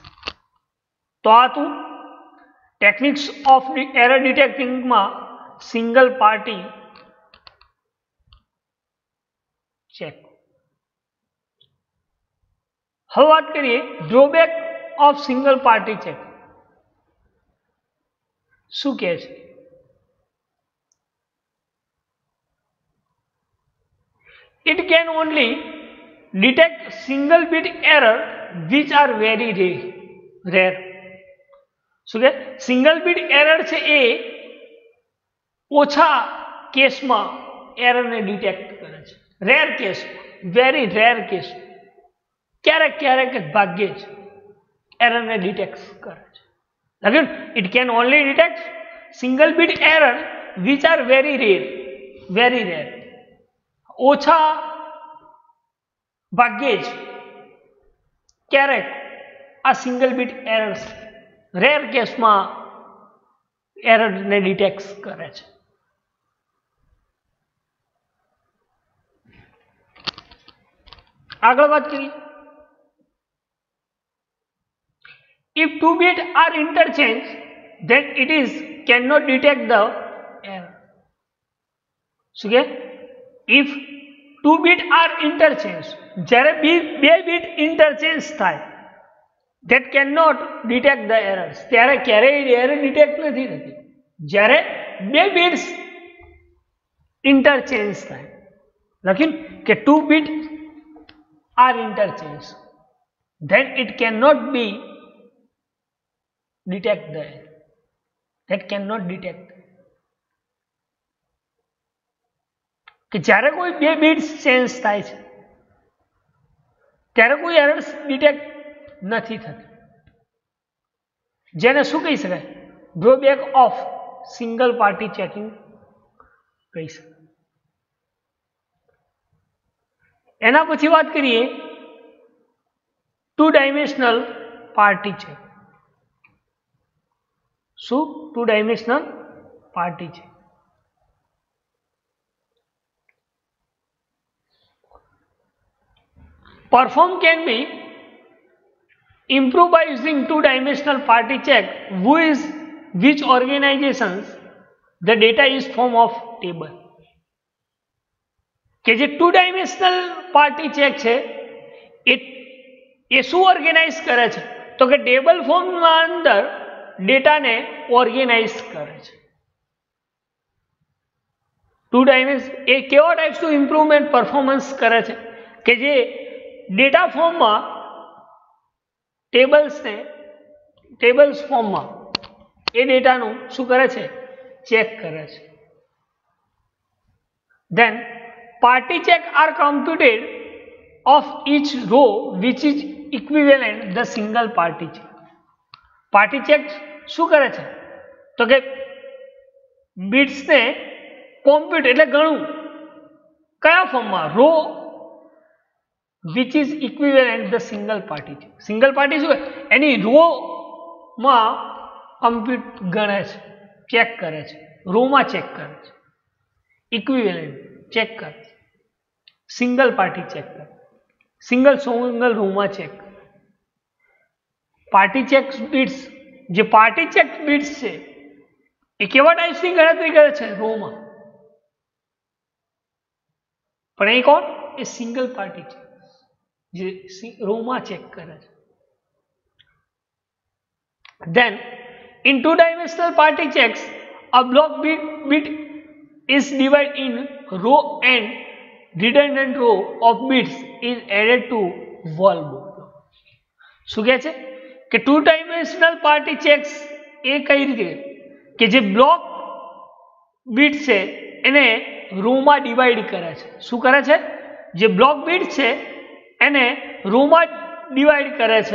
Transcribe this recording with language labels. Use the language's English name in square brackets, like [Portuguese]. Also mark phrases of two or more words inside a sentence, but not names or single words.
[Gujarati] તો આ તું [English] techniques of error detecting-માં single party check. [Gujarati] હવે વાત કરીએ [English] drawback of single party check. [Gujarati] શું કહે છે? [English] It can only detect single bit error which are very rare. [Gujarati] શું કે? [English] single bit error [Gujarati] છે એ ઓછા કેસમાં એરરને ડિટેક્ટ કરે છે. [English] rare case-માં, very rare case, [Gujarati] ક્યારેક ક્યારેક જ ભાગ્યે જ એરરને ડિટેક્ટ કરે છે. [English] It can only detect single bit error which are very rare. [Gujarati] ઓછા ભાગ્યે જ ક્યારેક આ [English] single bit errors rare case-માં [Gujarati] એરરને ડિટેક્ટ કરે છે. આગળ વાત કરીએ. [English] If 2 bits are interchanged, then it is cannot detect the error. [Gujarati] શું કે? [English] If 2 bits are interchanged, [Gujarati] જ્યારે બે [English] bit interchange [Gujarati] થાય, [English] that cannot detect the errors. [Gujarati] ત્યારે ક્યારેય [English] error detect [Gujarati] નથી થતી. જ્યારે બે [English] bits interchange [Gujarati] થાય, લખ્યું કે [English] 2 bits are interchanged, then it cannot be detect the error. That cannot detect. [Gujarati] કે જ્યારે કોઈ બે બિટ્સ ચેન્જ થાય છે ત્યારે કોઈ [English] errors detect [Gujarati] નથી થતી, જેને શું કહી શકાય? [English] drawback of single party checking [Gujarati] કહી શકાય. એના પછી વાત કરીએ [English] two dimensional party check. [Gujarati] શું? [English] two dimensional party check. Perform can be improved by using two-dimensional party check, which organizations the data is form of table. [Gujarati] કે જે [English] two dimensional party check [Gujarati] છે એ શું ઓર્ગેનાઇઝ કરે છે? તો કે [English] table form-ના [Gujarati] અંદર ડેટાને ઓર્ગેનાઇઝ કરે છે. [English] two dimension [Gujarati] એ કેવા ટાઈપ્સનું [English] improvement performance [Gujarati] કરે છે? કે જે ડેટા ફોર્મમાં [English] tables form-માં [Gujarati] એ ડેટાનું શું કરે છે? ચેક કરે છે. [English] Then party check are computed of each row which is equivalent the single party check. party check [Gujarati] શું કરે છે? તો કે બિટ્સને કોમ્પ્યુટ એટલે ગણવું કયા ફોર્મમાં? [English] રો which is equivalent the single party check. single party [Gujarati] શું? એની રોમાં કમ્પ્યુટ ગણે છે, ચેક કરે છે, રોમાં ચેક કરે છે, ઇક્વિવેલન્ટ ચેક કરે છે, [English] single party check [Gujarati] કરે, [English] single row-માં [Gujarati] ચેક. [English] party check bits, [Gujarati] જે [English] party check bits [Gujarati] છે એ કેવા ટાઈપ્સની ગણતરી કરે છે? રોમાં. પણ એ કોણ? એ [English] single party check, [Gujarati] જે રોમાં ચેક કરે છે. [English] Then in two-dimensional party checks, a block bit is divided in row and redundant row of bits is added to whole block. [Gujarati] શું કહે છે? કે [English] two dimensional party checks [Gujarati] એ કઈ રીતે કે જે [English] block bit [Gujarati] છે એને રોમાં ડિવાઈડ કરે છે. શું કરે છે? જે [English] block bit [Gujarati] છે એને રોમાં ડિવાઈડ કરે છે.